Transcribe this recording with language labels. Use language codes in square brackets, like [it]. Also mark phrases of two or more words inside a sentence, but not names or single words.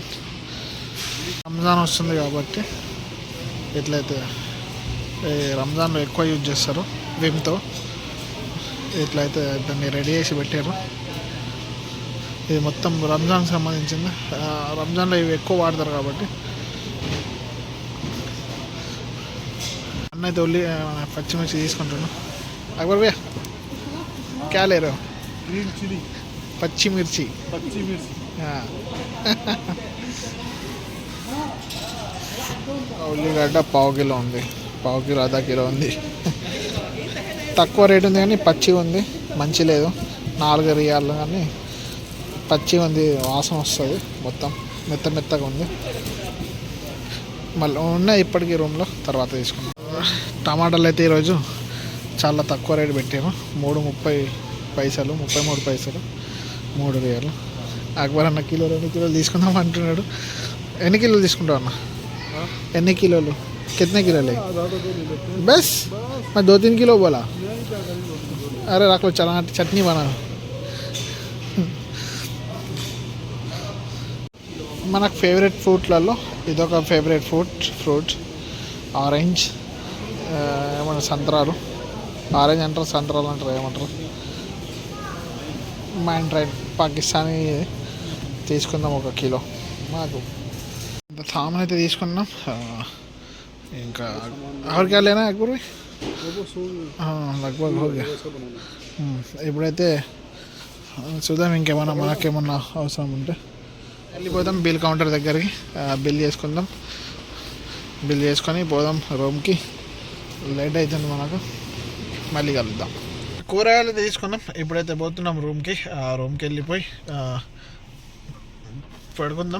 [te] రంజాన్ వస్తుంది కాబట్టి ఎట్లయితే రంజాన్లో ఎక్కువ యూజ్ చేస్తారు విమ్తో. ఇట్లయితే దాన్ని రెడీ చేసి పెట్టారు. ఇది మొత్తం రంజాన్కి సంబంధించింది. రంజాన్లో ఇవి ఎక్కువ వాడతారు కాబట్టి. అన్నైతే ఉల్లి పచ్చిమిర్చి తీసుకుంటున్నాను. [hi] अकबर भैया क्या ले रहे हो? [en] green chilli [te] పచ్చిమిర్చి. ఉల్లిగడ్డ 1/2 కిలో ఉంది, 1/2 కిలో 1/2 కిలో ఉంది. తక్కువ రేటు ఉంది కానీ పచ్చి ఉంది, మంచి లేదు. 4 రియాలు కానీ పచ్చి ఉంది, వాసన వస్తుంది. మొత్తం మెత్తగా ఉంది. మళ్ళీ ఉన్నాయి ఇప్పటికీ రూమ్లో, తర్వాత తీసుకున్నాం. టమాటాలు అయితే ఈరోజు చాలా తక్కువ రేటు పెట్టాము. 3.30 పైసలు, 33 పైసలు, 3 రియాలు. అక్బర్ అన్న కిలో 2 కిలోలు తీసుకుందాం అంటున్నాడు. ఎన్ని కిలోలు తీసుకుంటావు అన్న? ఎన్ని కిలోలు? [hi] कितने किलो ले? बस मैं 2-3 किलो बोला. अरे रख लो, चला चटनी बना. [te] మనకు [en] favourite fruitలలో [te] ఇదొక [en] favourite fruit orange. [te] ఏమన్నా సంత్రాలు, ఆరెంజ్ అంటారు, సంత్రాలు అంటారు, ఏమంటారు. మైండ్రైడ్ పాకిస్తానీ తీసుకుందాం 1 కిలో. మాకు సామాన్ అయితే తీసుకున్నాం. [hi] ఇంకా और क्या लेना है अकबर भाई? लगभग हो गया. [te] ఇప్పుడైతే చూద్దాం ఇంకేమన్నా మనకేమన్నా అవసరం ఉంటే వెళ్ళిపోదాం [en] bill counter [te] దగ్గరికి. బిల్ చేసుకుందాం. బిల్ చేసుకొని పోదాం రూమ్కి. లేట్ అవుతుంది మనకు. మళ్ళీ కలుద్దాం. కూరగాయలు తీసుకున్నాం. ఇప్పుడైతే పోతున్నాం రూమ్కి. రూమ్కి వెళ్ళిపోయి పడుకుందాం.